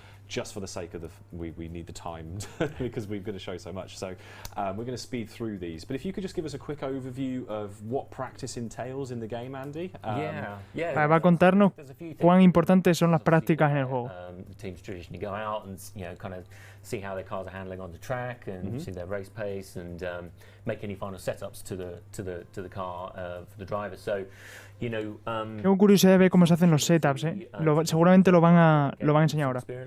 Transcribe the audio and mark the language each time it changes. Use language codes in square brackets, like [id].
[en] Just for the sake of we need the time because we're going to show so much. So we're going to speed through these. But if you could just give us a quick overview of what practice entails in the game, Andy. [es] Va a contarnos cuán importantes son las prácticas en el juego. [en] Teams traditionally go out and kind of see how their cars are handling on the track and see their race pace and make any final setups to the car for the driver. So [es] Tengo curiosidad de ver cómo se hacen los setups, seguramente lo van a enseñar ahora.